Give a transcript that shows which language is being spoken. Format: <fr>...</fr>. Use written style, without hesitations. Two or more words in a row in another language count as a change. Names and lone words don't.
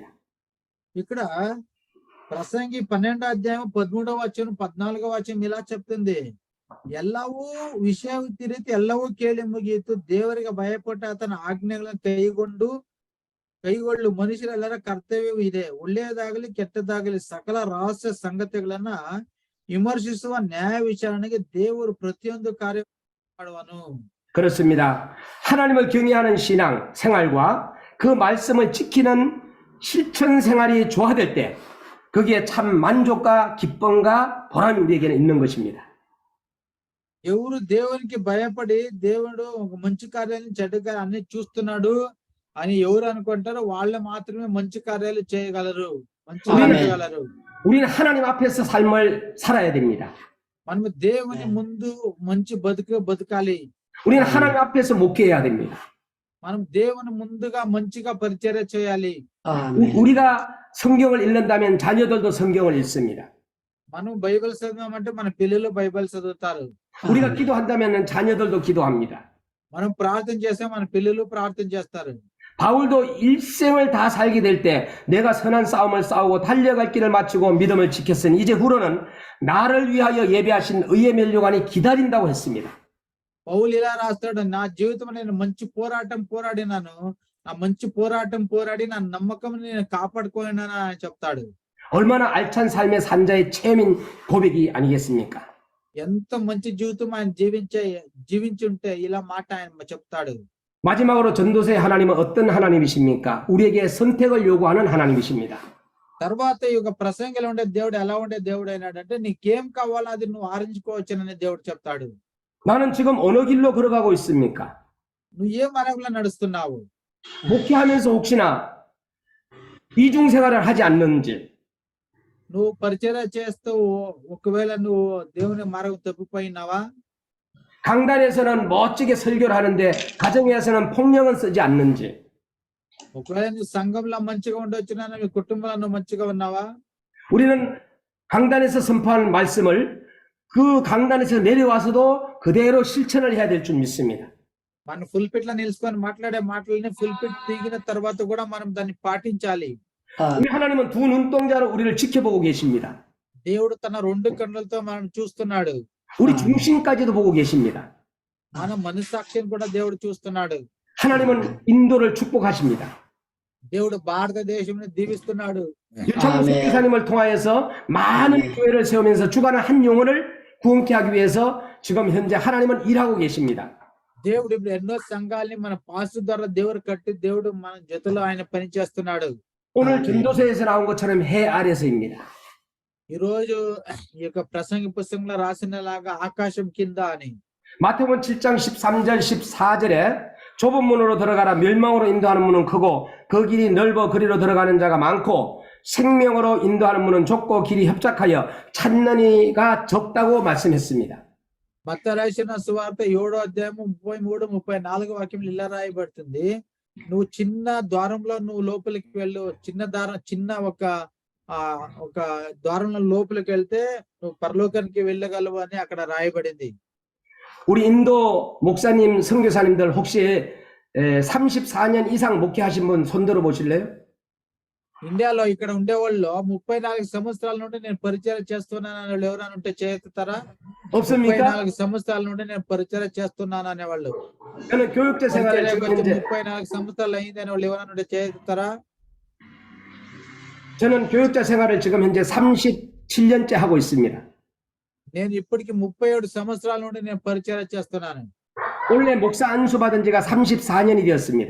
<te>ఇక్కడ ప్రసంగి 12వ అధ్యాయం 13వ వచనం 14వ వచనం ఇలా చెప్తుంది.</te> <kn>ಎಲ್ಲವೂ ವಿಷಯ ತಿರಿತು ಎಲ್ಲವೂ ಕೇಳಿ ಮುಗಿಯಿತು, ದೇವರಿಗೆ ಭಯಪಟ್ಟು ಆತನ ಆಜ್ಞೆಗಳನ್ನು ಕೈಗೊಳ್ಳು ಮನುಷ್ಯರೆಲ್ಲರ ಕರ್ತವ್ಯವೂ ಇದೆ. ಒಳ್ಳೆಯದಾಗಲಿ ಕೆಟ್ಟದಾಗಲಿ ಸಕಲ ರಹಸ್ಯ ಸಂಗತಿಗಳನ್ನ ವಿಮರ್ಶಿಸುವ ನ್ಯಾಯ ವಿಚಾರಣೆಗೆ ದೇವರು ಪ್ರತಿಯೊಂದು ಕಾರ್ಯ ಮಾಡುವನು.</kn> <ko>그렇습니다. 하나님을 경외하는 신앙 생활과 그 말씀을 지키는 실천 생활이 조화될 때 거기에 참 만족과 기쁨과 보람이 우리에게는 있는 것입니다.</ko> <te>ఎవరు దేవునికి భయపడి దేవుడు ఒక మంచి కార్యాలను చెడ్డ కార్యాలు అన్ని చూస్తున్నాడు అని ఎవరు అనుకుంటారో వాళ్ళు మాత్రమే మంచి కార్యాలు చేయగలరు, మంచి చేయగలరు.</te> <ko>우리는 하나님 앞에서 삶을 살아야 됩니다.</ko> <te>మనము దేవుని ముందు మంచి బతకాలి.</te> <ko>우리는 하나님 앞에서 목회해야 됩니다.</ko> <te>మనం దేవుని ముందుగా మంచిగా పరిచర్య చేయాలి.</te> <ko>우리가 성경을 읽는다면 자녀들도 성경을 읽습니다.</ko> <te>మనం బైబిల్ చదవమంటే మన పిల్లలు బైబిల్ చదువుతారు.</te> <ko>우리가 기도한다면 자녀들도 기도합니다.</ko> <te>మనం ప్రార్థన చేస్తే మన పిల్లలు ప్రార్థన చేస్తారు.</te> <ko>바울도 일생을 다 살게 될 때 내가 선한 싸움을 싸우고 달려갈 길을 마치고 믿음을 지켰으니 이제 후로는 나를 위하여 예비하신 의의 면류관이 기다린다고 했습니다.</ko> <te>పౌలు ఇలా రాస్తాడు, నా జీవితంలో నేను మంచి పోరాటం పోరాడినాను, ఆ మంచి పోరాటం పోరాడి నా నమ్మకం నేను కాపాడుకోనాను అని చెప్తాడు.</te> <ko>얼마나 알찬 삶의 산자의 체험인 고백이 아니겠습니까?</ko> <te>ఎంత మంచి జీవితం ఆయన జీవించి ఉంటే ఇలా మాట ఆయన చెప్తాడు.</te> <ko>마지막으로 전도서의 하나님은 어떤 하나님이십니까? 우리에게 선택을 요구하는 하나님이십니다.</ko> <te>తర్వాత ఈ యొక్క ప్రసంగిలో ఉండే దేవుడు ఎలా ఉండే దేవుడు అయినాడంటే నీకేం కావాలో అది నువ్వు ఆరించుకోవచ్చునని దేవుడు చెప్తాడు.</te> <ko>나는 지금 어느 길로 걸어가고 있습니까?</ko> <te>నువ్వు ఏ మార్గంలో నడుస్తున్నావు?</te> <ko>목회하면서 혹시나 이중생활을 하지 않는지,</ko> <te>నువ్వు పరిచర్య చేస్తూ ఒకవేళ నువ్వు దేవుని మార్గం తప్పిపోయినావా?</te> <ko>강단에서는 멋지게 설교를 하는데 가정에서는 폭력은 쓰지 않는지,</ko> <te>ఒకవేళ నువ్వు సంఘంలో మంచిగా ఉండొచ్చునా, నీ కుటుంబంలో నువ్వు మంచిగా ఉన్నావా?</te> <ko>우리는 강단에서 선포하는 말씀을 그 강단에서 내려와서도 그대로 실천을 해야 될 줄 믿습니다.</ko> <te>మనం ఫుల్ పిట్ లో నిలుచుకొని మాట్లాడే మాటలని ఫుల్ పిట్ దిగిన తర్వాత కూడా మనం దాన్ని పాటించాలి.</te> <ko>우리 하나님은 두 눈동자로 우리를 지켜보고 계십니다.</ko> <te>దేవుడు తన రెండు కన్నులతో మనం చూస్తున్నాడు.</te> <ko>우리 중심까지도 보고 계십니다.</ko> <te>మన మనస్సాక్షిని కూడా దేవుడు చూస్తున్నాడు.</te> <ko>하나님은 인도를 축복하십니다.</ko> <te>దేవుడు భారతదేశంని దీవిస్తున్నాడు.</te> <ko>유창수 목사님을 통하여서 많은 교회를 세우면서 주관한 한 영혼을 구원케 하기 위해서 지금 현재 하나님은 일하고 계십니다.</ko> <te>దేవుడు ఇప్పుడు ఎన్నో సంఘాలని మన పాస్టర్ ద్వారా దేవుడు కట్టి దేవుడు మన జతలో ఆయన పని చేస్తున్నాడు.</te> <ko>오늘 전도서에서 나온 것처럼 해 아래서입니다.</ko> <te>ఈ రోజు ఈ యొక్క ప్రసంగ పుస్తకంలో రాసినలాగా ఆకాశం కింద అని.</te> <ko>마태복음 7장 13절 14절에 좁은 문으로 들어가라. 멸망으로 인도하는 문은 크고 그 길이 넓어 그리로 들어가는 자가 많고 생명으로 인도하는 문은 좁고 길이 협착하여 찾는 이가 적다고 말씀했습니다.</ko> <te>మత్తయి రాసిన సువార్త 7వ అధ్యాయము 33, 34 వాక్యంలో ఇలా రాయబడుతుంది. నువ్వు చిన్న ద్వారంలో నువ్వు లోపలికి వెళ్ళు, చిన్న ఒక ద్వారంలో లోపలికి వెళ్తే నువ్వు పరలోకానికి వెళ్ళగలవు అని అక్కడ రాయబడింది.</te> <ko>우리 인도 목사님, 선교사님들 혹시 34년 이상 목회하신 분 손들어 보실래요?</ko> <te>ఇండియాలో ఇక్కడ ఉండేవాళ్ళు 34 సంవత్సరాల నుండి నేను పరిచయం చేస్తున్నాను అనే వాళ్ళు ఎవరైనా ఉంటే చేస్తారా?</te> <ko>없습니까?</ko> <te>34 సంవత్సరాల నుండి నేను పరిచయం చేస్తున్నాను అనేవాళ్ళు.</te> <ko>저는 교육자 생활을 지금 현재</ko> <te>34 సంవత్సరాలు అయింది అనే వాళ్ళు ఎవరైనా ఉంటే చేస్తారా?</te> <ko>저는 교육자 생활을 지금 현재 37년째 하고 있습니다.</ko> <te>నేను ఇప్పటికి 37 సంవత్సరాల నుండి నేను పరిచయం చేస్తున్నాను.</te> <ko>원래 목사 안수 받은 지가 34년이 되었습니다.</ko>